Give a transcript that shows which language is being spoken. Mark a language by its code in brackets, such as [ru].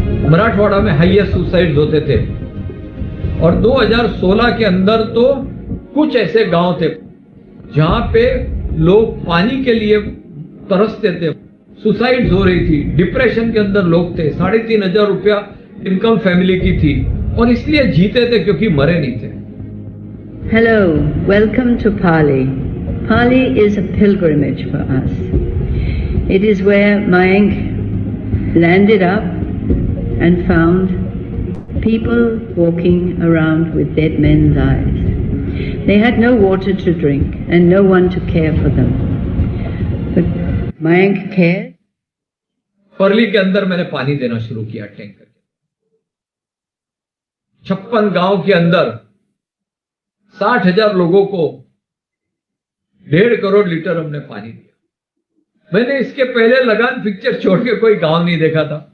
[hi] मराठवाड़ा में highest suicides होते थे, और 2016 के अंदर तो कुछ ऐसे गांव थे जहां पे लोग पानी के लिए तरसते थे, सुसाइड्स हो रही थी, डिप्रेशन के अंदर लोग थे, 3,500 रुपया इनकम फैमिली की थी, और इसलिए जीते थे क्योंकि मरे नहीं थे। [en] Hello, welcome to Pali. Pali is a pilgrimage for us. It is where Mayank landed up and found people walking around with dead men's eyes. They had no water to drink and no one to care for them. But Mayank cared. [hi] परली के अंदर मैंने पानी देना शुरू किया tanker. 56 गांव के अंदर 60,000 लोगों को 1.5 करोड़ लीटर हमने पानी दिया। मैंने इसके पहले लगान पिक्चर छोड़ के कोई गांव नहीं देखा था।